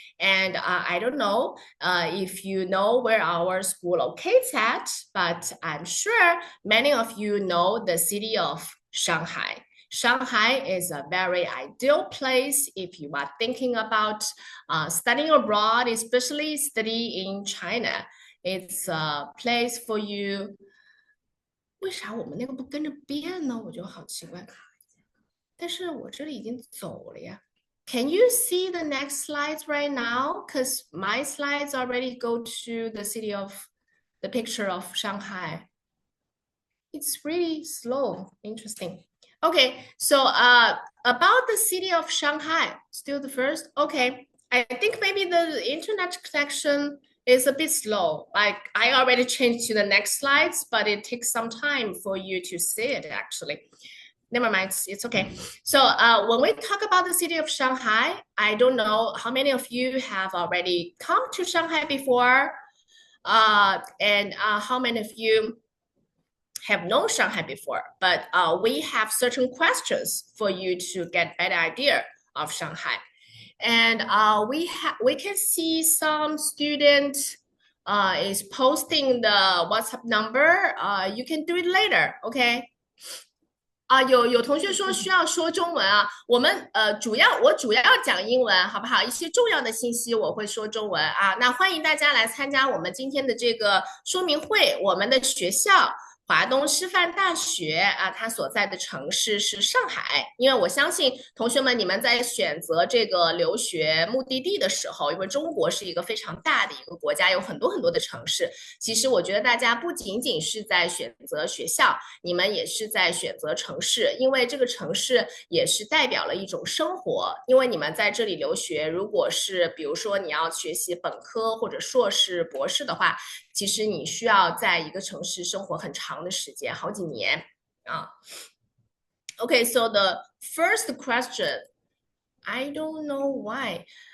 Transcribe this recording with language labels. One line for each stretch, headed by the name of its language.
English: And I don't know if you know where our school locates at, but I'm sure many of you know the city of Shanghai. Shanghai is a very ideal place if you are thinking about studying abroad, especially study in China. It's a place for you.
Chinese: 为啥我们那个不跟着变呢？我就好奇怪。但是我这里已经走了呀。
English: Can you see the next slides right now? Because my slides already go to the city of the picture of Shanghai. It's really slow. Interesting. Okay, so about the city of Shanghai, still the first. Okay, I think maybe the internet connection is a bit slow. Like I already changed to the next slides, but it takes some time for you to see it actually. Never mind, it's okay. So when we talk about the city of Shanghai, I don't know how many of you have already come to Shanghai before, and how many of you have known Shanghai before, but we have certain questions for you to get better idea of Shanghai. And we can see some student is posting the WhatsApp number. You can do it later, okay?
Chinese: 有同学说需要说中文啊，我主要讲英文，好不好？一些重要的信息我会说中文啊。那欢迎大家来参加我们今天的这个说明会，我们的学校。华东师范大学啊，它所在的城市是上海。因为我相信同学们，你们在选择这个留学目的地的时候，因为中国是一个非常大的一个国家，有很多的城市。其实我觉得大家不仅仅是在选择学校，你们也是在选择城市，因为这个城市也是代表了一种生活。因为你们在这里留学，如果是比如说你要学习本科或者硕士、博士的话，其实你需要在一个城市生活很长的时间，好几年啊。
English: Okay, so the first question, I don't know why.